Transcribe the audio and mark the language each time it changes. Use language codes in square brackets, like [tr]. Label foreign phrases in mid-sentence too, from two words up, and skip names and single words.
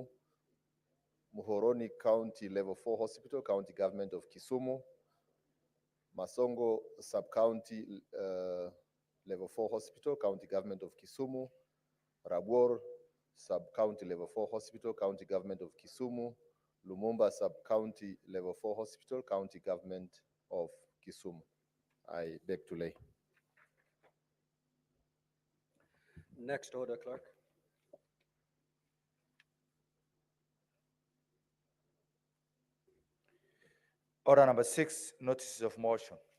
[en] Muhoroni County Level 4 Hospital, County Government of Kisumu. Masongo Sub-County Level 4 Hospital, County Government of Kisumu. Rabor Sub-County Level 4 Hospital, County Government of Kisumu. Lumumba Sub-County Level 4 Hospital, County Government of Kisumu. I beg to lay. Next order, Clerk. Order number 6, notices of motion.